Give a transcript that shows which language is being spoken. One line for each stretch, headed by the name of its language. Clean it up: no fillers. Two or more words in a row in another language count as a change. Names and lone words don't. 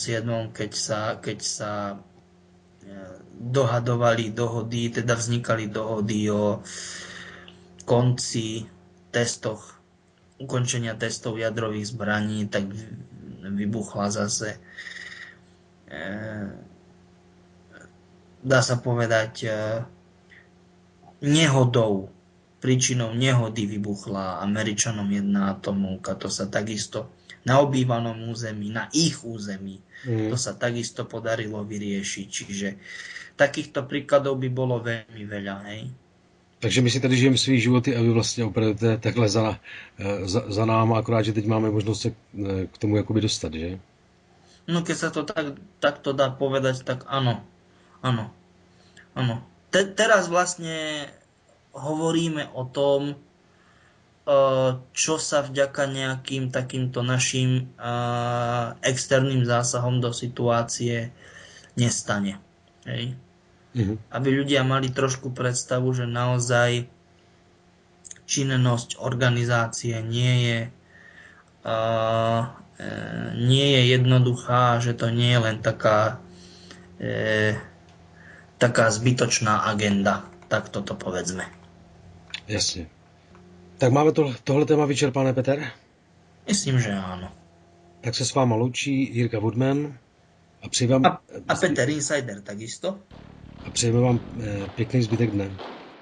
Slovak: keď sa dohadovali dohody, teda vznikali dohody o konci ukončenia testov jadrových zbraní, tak vybuchla zase dá sa povedať nehodou. Príčinou nehody vybuchla Američanom jedna atomovka. To sa takisto na obývanom území, na ich území, to sa takisto podarilo vyriešiť. Čiže takýchto príkladov by bolo veľmi veľa, hej.
Czech: Takže my si tady žijeme svý životy a vy vlastně opravujete takhle za náma, akorát, že teď máme možnost se k tomu jakoby dostat, že?
Slovak: No keď sa to takto dá povedať, tak áno. Teraz vlastne hovoríme o tom, čo sa vďaka nejakým takýmto našim externým zásahom do situácie nestane. Hej? Aby ľudia mali trošku predstavu, že naozaj činnosť organizácie nie je jednoduchá, že to nie je len taká zbytočná agenda. Tak toto povedzme.
Czech: Jasně. Tak máme tohle téma vyčerpané, Peter?
Slovak: Myslím, že áno.
Czech: Tak se s váma loučí Jirka Woodman a přeji vám...
Slovak: A Peter Insider takisto.
Czech: A přejeme vám pěkný zbytek dne.